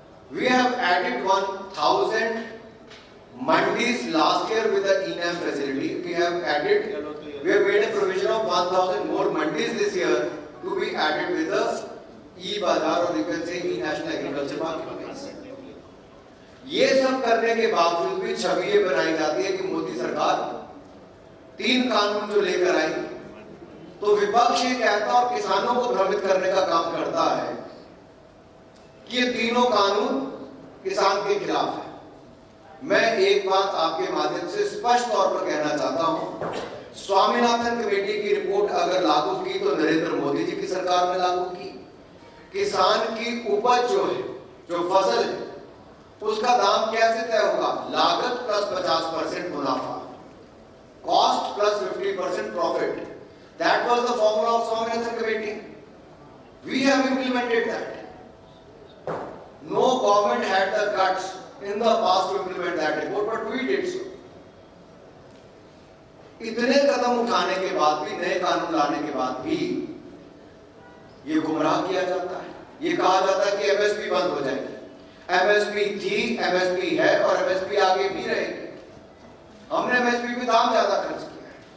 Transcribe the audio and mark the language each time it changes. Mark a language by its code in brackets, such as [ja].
[en] We have added 1,000 mandis last year with the ENAM facility. We have made a provision of 1,000 more mandis this year to be added with the e-Bazaar, or you can say e-National Agriculture Marketplace. [hi] ये सब करने के बावजूद भी छवि ये बनाई जाती है कि मोदी सरकार 3 कानून जो लेकर आई, तो विपक्ष ये कहता और किसानों को भ्रमित करने का काम करता है कि ये तीनों कानून किसान के खिलाफ है. मैं एक बात आपके माध्यम से स्पष्ट तौर पर कहना चाहता हूं, स्वामीनाथन कमेटी की रिपोर्ट अगर लागू की तो नरेंद्र मोदी जी की सरकार ने लागू की. किसान की उपज जो है, जो फसल है, उसका दाम कैसे तय होगा? लागत प्लस 50% मुनाफा, [en] Cost plus 50% profit. That was the formula of Swaminathan committee. We have implemented that. No government had the guts in the past to implement that report, but we did so. [hi] इतने कदम उठाने के बाद भी, नए कानून लाने के बाद भी ये गुमराह किया जाता है. ये कहा जाता है कि एमएसपी बंद हो जाएगी. एमएसपी थी, एमएसपी है और एमएसपी आगे भी रहेगी. हमने एमएसपी पे दाम ज्यादा खर्च किया है.